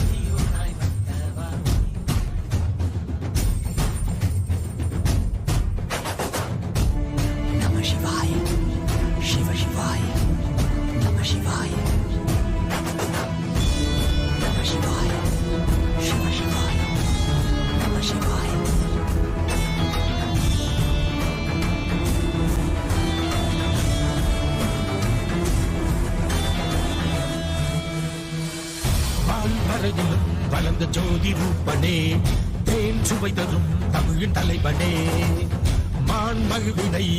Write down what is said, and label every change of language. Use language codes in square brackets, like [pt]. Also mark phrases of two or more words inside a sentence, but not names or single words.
[sa] नम शिवाय शिव शिवाय नम शिवाय नम शिवाय शिव शिवाय नमः शिवाय. [ta] மான்வரையிலும் வளர்ந்த ஜோதி ரூபனே, தேன் சுவை தரும் தமிழின் தலைவனே, மான்மகிழ்வினை